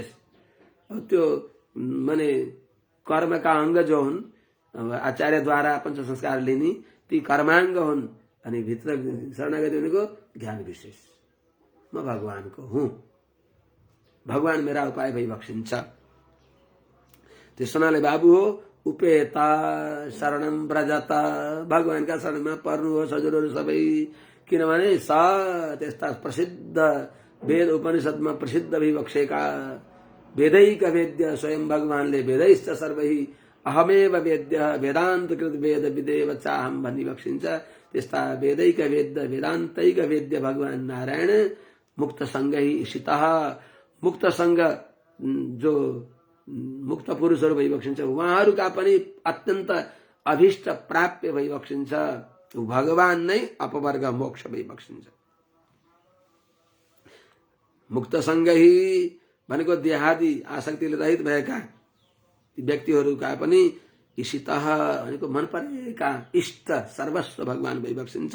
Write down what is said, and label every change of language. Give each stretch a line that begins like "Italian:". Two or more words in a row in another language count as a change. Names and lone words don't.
Nepali: त्यो माने कर्मका अंग जो हुन्, आचार्यद्वारा पंच संस्कार लिने ती कर्मांग हुन्, अनि भित्र शरणागति भनेको ज्ञान विशेष। म भगवानको हुँ, भगवान मेरा उपाय भइबक्सिन्छ। त्यसो हुनाले बाबु हो
Sanskrit: उपेता शरणम व्रजता,
Nepali: भगवानका शरणमा पर्नु हो हजुरहरू सबै। किनभने त्यस्ता प्रसिद्ध वेद उपनिषदमा प्रसिद्ध भइबक्सेका
Sanskrit: वेदैक वेद्य
Nepali: स्वयं भगवानले
Sanskrit: वेदैश्च सर्वै अहमेव वेद्य वेदान्त कृत वेद विदेव चाहम
Nepali: भनी बक्सिन्छ। त्यस्ता
Sanskrit: वेदैक वेद्य वेदान्तैक वेद्य
Nepali: भगवान नारायण मुक्तसँग ईशितः, मुक्तसँग जो मुक्त पुरुषहरू भइबक्सिन्छ उहाँहरूका पनि अत्यन्त अभिष्ट प्राप्य भइबक्सिन्छ। भगवान नै अपवर्ग मोक्ष भइबक्सिन्छ। मुक्तसँग भनेको देहादि आसक्तिले रहित भएका व्यक्तिहरूका पनि ईशितः भनेको मन परेका इष्ट सर्वस्व भगवान भइबक्सिन्छ।